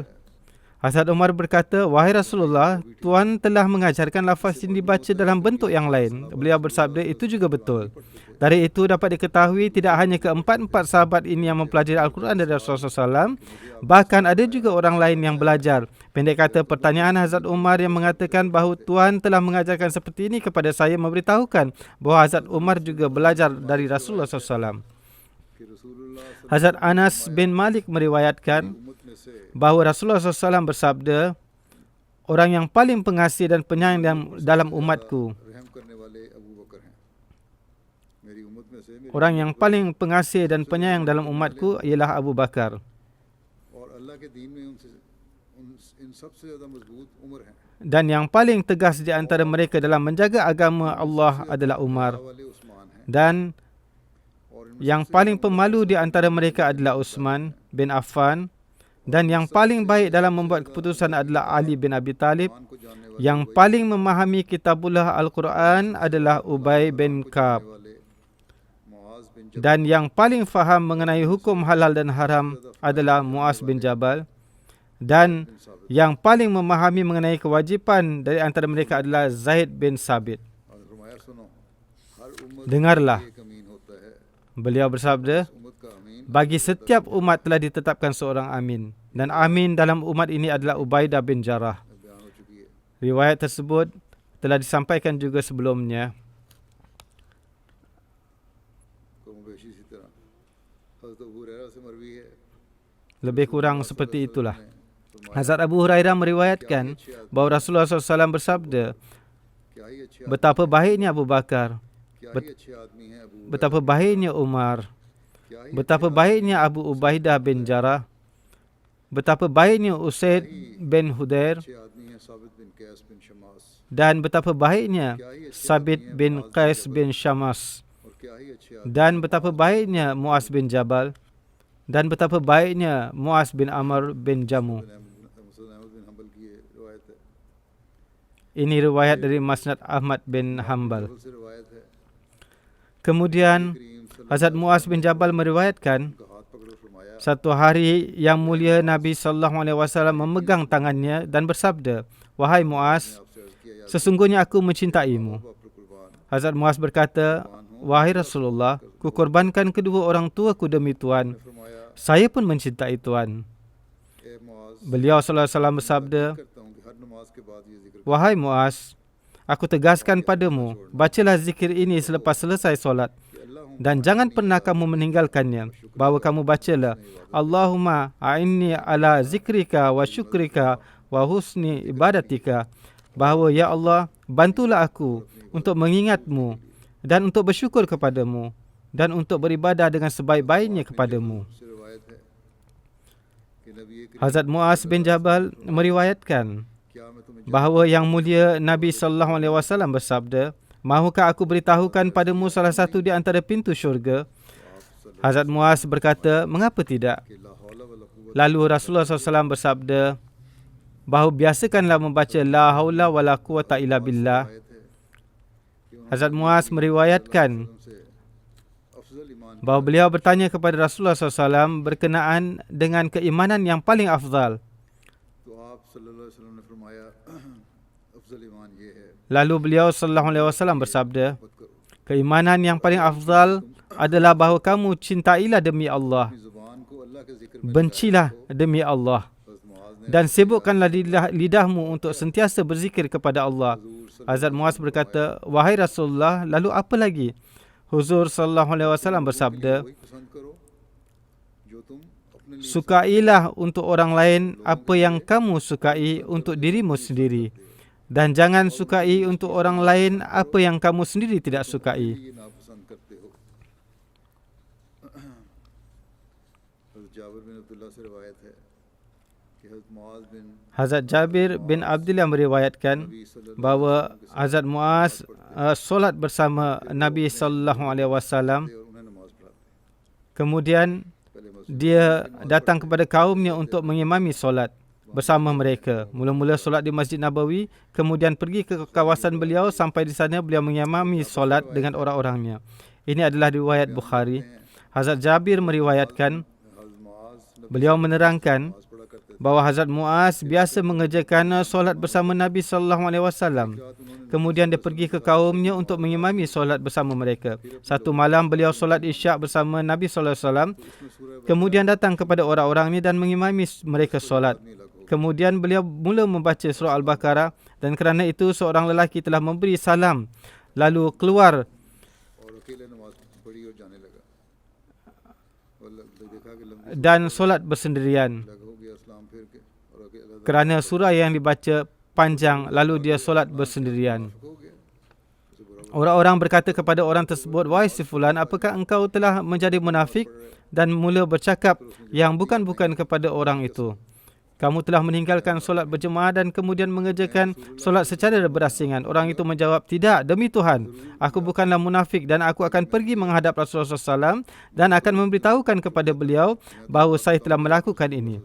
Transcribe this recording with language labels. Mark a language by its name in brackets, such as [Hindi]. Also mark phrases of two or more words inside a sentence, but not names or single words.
[Malay] Hazrat Umar berkata, wahai Rasulullah, Tuan telah mengajarkan lafaz yang dibaca dalam bentuk yang lain. Beliau bersabda, itu juga betul. Dari itu dapat diketahui tidak hanya keempat-empat sahabat ini yang mempelajari Al-Quran dari Rasulullah SAW, bahkan ada juga orang lain yang belajar. Pendek kata, pertanyaan Hazrat Umar yang mengatakan bahawa Tuan telah mengajarkan seperti ini kepada saya memberitahukan bahawa Hazrat Umar juga belajar dari Rasulullah SAW. Hazrat Anas bin Malik meriwayatkan bahawa Rasulullah SAW bersabda, orang yang paling pengasih dan penyayang dalam umatku, orang yang paling pengasih dan penyayang dalam umatku ialah Abu Bakar. [Urdu] ان سب سے زیادہ مضبوط عمر ہیں. [Malay] Dan yang paling tegas di antara mereka dalam menjaga agama Allah adalah Umar. [Urdu] والے عثمان ہیں [Malay] Dan [Urdu] اور ان میں [Malay] yang paling pemalu di antara mereka adalah Utsman bin Affan. Dan yang paling baik dalam membuat keputusan adalah Ali bin Abi Talib. [Urdu] ایمان کو جاننے والے [Malay] Yang paling memahami kitabullah Al-Quran adalah Ubay bin Ka'ab. [Urdu] والے معاذ بن [Malay] Dan yang paling faham mengenai hukum halal dan haram adalah Muaz bin Jabal. Dan yang paling memahami mengenai kewajipan dari antara mereka adalah Zaid bin Sabit. [Urdu] اور فرمایا سنو ہر امت [Malay] Dengarlah, [Urdu] ایک امین ہوتا ہے, [Malay] beliau bersabda, [Urdu] امت کا امین [Malay] bagi setiap umat telah ditetapkan seorang amin. Dan amin dalam umat ini adalah Ubaidah bin Jarrah. [Urdu] بیان ہو چکی ہے. [Malay] Riwayat tersebut telah disampaikan juga sebelumnya. [Urdu] کم بیشی اسی طرح حضرت ابو ہریرہ سے مروی ہے [Malay] Lebih kurang seperti itulah. Hazrat Abu Hurairah meriwayatkan bahawa Rasulullah SAW bersabda, [Urdu] کیا ہی اچھے [Malay] betapa baiknya Abu Bakar, [Urdu] کیا ہی اچھے آدمی ہیں ابو [Malay] betapa baiknya Umar, [Urdu] کیا ہی [Malay] betapa baiknya Abu Ubaidah bin Jarrah, betapa baiknya Usaid bin Hudair, [Urdu] اچھے آدمی ہیں ثابت بن قیس بن شماس [Malay] dan betapa baiknya Sabit bin Qais bin Syamas, [Urdu] اور کیا ہی اچھے آدمی [Malay] dan betapa baiknya Muaz bin Jabal, dan betapa baiknya Muaz bin Amr bin Jamu. [Urdu] مسند احمد بن حنبل کی یہ روایت ہے. [Malay] Ini riwayat dari Musnad Ahmad bin Hanbal. [Urdu] سے روایت ہے [Malay] Kemudian [Urdu] کریم صلی اللہ [Malay] Hazrat Muaz bin Jabal meriwayatkan, [Urdu] کا ہاتھ پکڑ فرمایا [Malay] satu hari yang mulia Nabi SAW memegang tangannya dan bersabda, "Wahai Muaz, [Urdu] آپ سے عرض کیا یا [Malay] sesungguhnya aku mencintaimu." [Urdu] باپ پر قربان [Malay] Hazrat Muaz berkata, "Wahai Rasulullah, ku korbankan kedua orang tuaku demi Tuhan. [Urdu] फरमाया [Malay] Saya pun mencintai Tuhan." [Urdu] اے معاذ [Malay] Beliau SAW bersabda, [Urdu] کرتا ہوں کہ ہر نماز کے بعد یہ ذکر [Malay] "Wahai Muaz, aku tegaskan padamu, bacalah zikir ini selepas selesai solat. Dan jangan pernah kamu meninggalkannya. Bahawa kamu bacalah, [Arabic] اللهم أعني على ذكرك وشكرك وحسن عبادتك. [Malay] Bahawa ya Allah, bantulah aku untuk mengingatmu dan untuk bersyukur kepadamu dan untuk beribadah dengan sebaik-baiknya kepadamu." [Urdu] سے روایت ہے کہ نبی کریم [Malay] Hazrat Muaz bin Jabal meriwayatkan [Urdu] کیا میں تمہیں [Malay] bahawa yang mulia Nabi SAW bersabda, "Mahukah aku beritahukan padamu salah satu di antara pintu syurga?" Hazrat Muaz berkata, "Mengapa tidak?" [Urdu] कि [Arabic] لا حول ولا قوة [Malay] Lalu Rasulullah SAW bersabda bahawa biasakanlah membaca [Arabic] لا حول ولا قوة إلا بالله. [Urdu] آیت ہے کہ [Malay] Hazrat Muaz meriwayatkan [Urdu] ان سے افضل ایمان [Malay] bahawa beliau bertanya kepada Rasulullah SAW berkenaan dengan keimanan yang paling afdal. [Urdu] تو آپ [Arabic] صلى الله عليه وسلم [Urdu] نے فرمایا افضل ایمان یہ ہے [Malay] Lalu beliau SAW bersabda, [Urdu] مت کرو [Malay] keimanan yang paling afdal adalah bahawa kamu cintailah demi Allah, [Urdu] اپنی زبان کو اللہ کے ذکر میں [Malay] bencilah demi Allah, [Urdu] حضرت معاذ نے [Malay] dan sibukkanlah lidahmu untuk sentiasa berzikir kepada Allah. [Urdu] हुजूर [Malay] Hazrat Muaz berkata, "Wahai Rasulullah, lalu apa lagi?" Huzur SAW bersabda, [Urdu] وہی پسند کرو جو تم اپنے لیے [Malay] "Sukailah untuk orang lain apa yang kamu sukai untuk dirimu sendiri, dan jangan sukai untuk orang lain apa yang kamu sendiri tidak sukai." [Urdu] یہ ناپسند کرتے ہو. حضرت جابر بن عبداللہ سے روایت ہے کہ حضرت معاذ بن [Malay] Hazrat Jabir bin Abdullah meriwayatkan [Urdu] نبی صلی اللہ [Malay] bahawa Hazrat Muaz solat bersama Nabi SAW. [Urdu] اور انہیں نماز پڑھاتے [Malay] Kemudian [Urdu] پہلے مسجد [Malay] dia datang kepada kaumnya untuk mengimami solat bersama mereka. Mula-mula solat di Masjid Nabawi, kemudian pergi ke kawasan beliau, sampai di sana beliau mengimami solat dengan orang-orangnya. Ini adalah riwayat Bukhari. Hazrat Jabir meriwayatkan, [Urdu] حضرت معاذ [Malay] beliau menerangkan [Urdu] نماز پڑھا کرتے [Malay] bahawa Hazrat Muaz biasa mengerjakan solat bersama Nabi SAW. Kemudian dia pergi ke kaumnya untuk mengimami solat bersama mereka. Satu malam beliau solat isyak bersama Nabi SAW. Kemudian datang kepada orang-orang ini dan mengimami mereka solat. Kemudian beliau mula membaca surah Al-Baqarah, dan kerana itu seorang lelaki telah memberi salam lalu keluar [Urdu] اور اکیلے نماز پڑھی اور جانے لگا اور دیکھا کہ لمبی [Malay] dan solat bersendirian. [Urdu] لگ ہو گیا اسلام پھر کے اور اکیلا [Malay] Kerana surah yang dibaca panjang, lalu dia solat bersendirian. [Urdu] ہو گیا اسے برا [Malay] Orang-orang berkata kepada orang tersebut, "Wahai si fulan, apakah engkau telah menjadi munafik?" Dan mula bercakap yang bukan-bukan kepada orang itu. kamu telah meninggalkan solat berjemaah dan kemudian mengerjakan solat secara berasingan. Orang itu menjawab, tidak, demi Tuhan, aku bukanlah munafik dan aku akan pergi menghadap Rasulullah SAW dan akan memberitahukan kepada beliau bahawa saya telah melakukan ini.